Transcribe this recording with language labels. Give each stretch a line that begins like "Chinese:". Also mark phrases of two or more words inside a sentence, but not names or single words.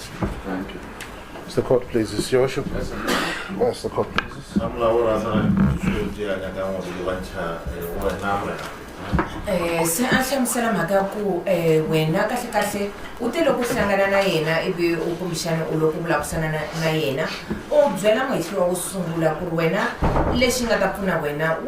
English: Thank you. Mr. Court, please. It's your worship. Mr. Court, please.
Tsonga: Se a hlamusela mhaka ku wena kahle kahle ute loko hlangana na yena ivi u kumbexana u loko vulavurisana na yena u byela muhehliwa wo sungula ku ri wena lexi nga ta pfuna wena wo